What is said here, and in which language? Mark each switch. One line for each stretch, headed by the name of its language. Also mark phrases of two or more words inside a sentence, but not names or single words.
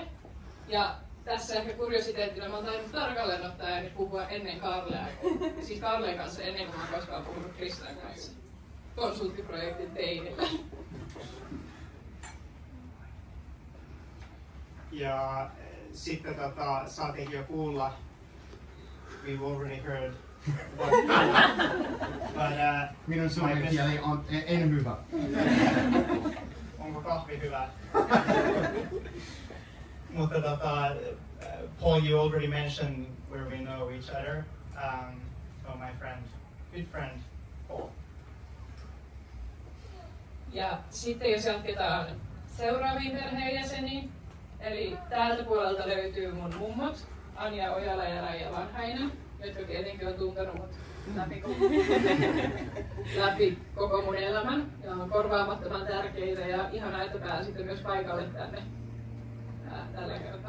Finnish: Ja tässä ehkä kuriositeettina mä oon tainnut tarkalleen ottaa ja puhua ennen Kaarlea. Siis Kaarleen kanssa ennen kuin mä oon koskaan puhunut Kristan kanssa. Konsulttiprojektin teinillä. Ja sitten saatiinkin jo kuulla,
English: we've already heard.
Finnish: Minun suomenkieli on en hyvä. Onko kahvi hyvä?
English: Mutta Paul, you already mentioned where we know each other. So my friend, good friend, Paul.
Finnish: Ja sitten jos jatketaan seuraaviin perheenjäseniin, eli täältä puolelta löytyy mun mummot, Anja Ojala ja Raija Vanhainen, jotka tietenkin on tuntenut mut läpi koko mun elämän ja on korvaamattoman tärkeitä ja ihanaa, että pääsitte myös paikalle tänne tällä kertaa.